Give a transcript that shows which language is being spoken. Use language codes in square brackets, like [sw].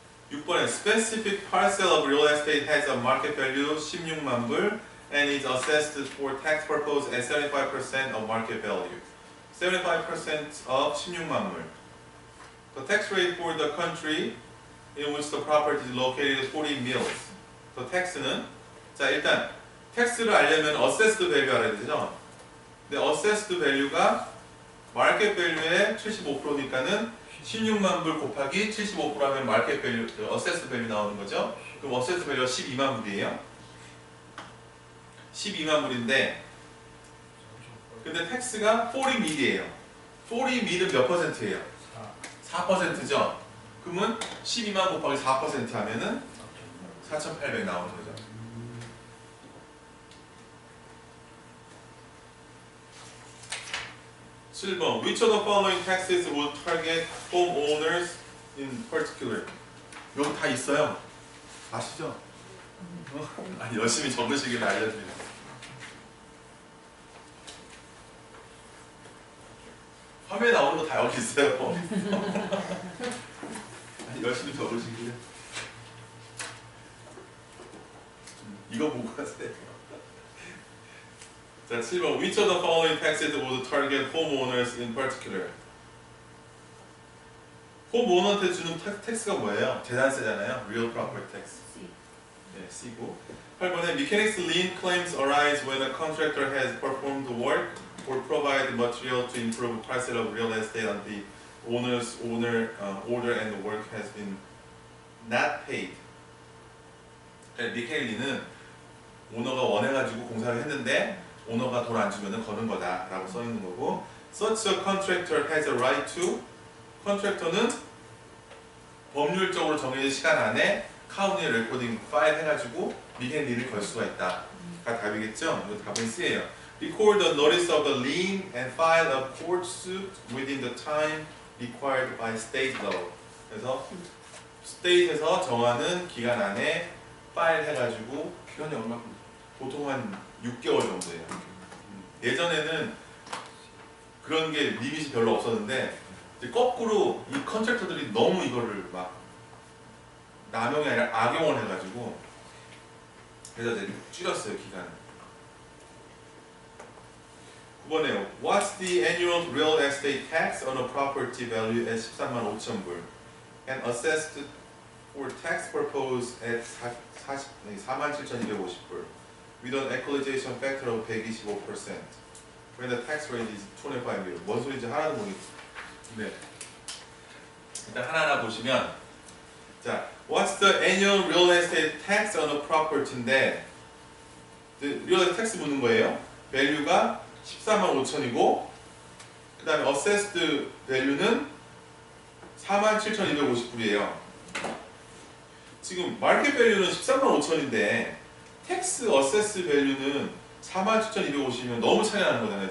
[ko] 6번에 [en] specific parcel of real estate has a market value 16만 불 and is assessed for tax purpose at 75% of market value. 75% of 16만 불. The tax rate for the country in which the property is located is 40 mils. [ko] The tax는 자 일단 tax를 알려면 assessed value 알아야 되죠. 근데 assessed value가 market value의 75%니까는 16만 불 곱하기 75% 하면 market value, assessed value 나오는 거죠. 그럼 assessed value가 12만 불이에요. 12만 불인데 근데 tax가 40 mill이에요. 40 mill은 몇 퍼센트예요? 4%죠. 그러면 12만 곱하기 4% 하면은 4,800 나오는 거죠. [en] 7번 Which of the following taxes will target homeowners in particular? [ko] 여기 다 있어요. 아시죠? 아니, 열심히 적으시길 알려드립니다. 화면에 나오는 거 다 여기 있어요. 아니, 열심히 적으시길. 이거 보고 하세요. 자, 7번 [en] Which of the following taxes would target homeowners in particular? [ko] 홈오너한테 주는 텍스가 뭐예요? 재산세잖아요. [en] Real property tax. [ko] 네, C고. 8번에 [en] Mechanics lien claims arise when a contractor has performed work or provided material to improve parcel of real estate and the owner's order and the work has been not paid. [ko] 미케일리는 오너가 원해가지고 공사를 했는데 오너가 돈 안 주면 거는 거다라고 써 있는 거고, [en] such a contractor has a right to. [ko] 컨트랙터는 법률적으로 정해진 시간 안에 카운티 레코딩 파일 해가지고 미케일리를 걸 수가 있다가 답이겠죠? 이거 답은 C예요. [en] Record the notice of the lien and file a court suit within the time required by state law. [ko] 그래서 스테이트에서 정하는 기간 안에 파일 해가지고 기간이 얼마큼? 보통 한 6개월 정도예요. 예전에는 그런 게 리밋이 별로 없었는데 이제 거꾸로 이 컨트랙터들이 너무 이거를 막 남용이 아니라 악용을 해가지고 그래서 이제 줄였어요, 기간을. 9번에요. [en] What's the annual real estate tax on a property value at 13만 5천 불 and assessed for tax purpose at 47,250불 with an equalization factor of 125% when the tax rate is 25 [ko] 뭔 소리인지 하나도 모르겠어요. 네. 일단 하나하나 보시면 자, [en] what's the annual real estate tax on a property [ko] 인데 real estate tax 묻는 거예요. value가 145,000이고 그 다음에 assessed value는 47,250불이에요. 지금 마켓 밸류는 135,000인데 텍스 어세스 밸류는 47,250이면 너무 차이가 나는 거잖아요.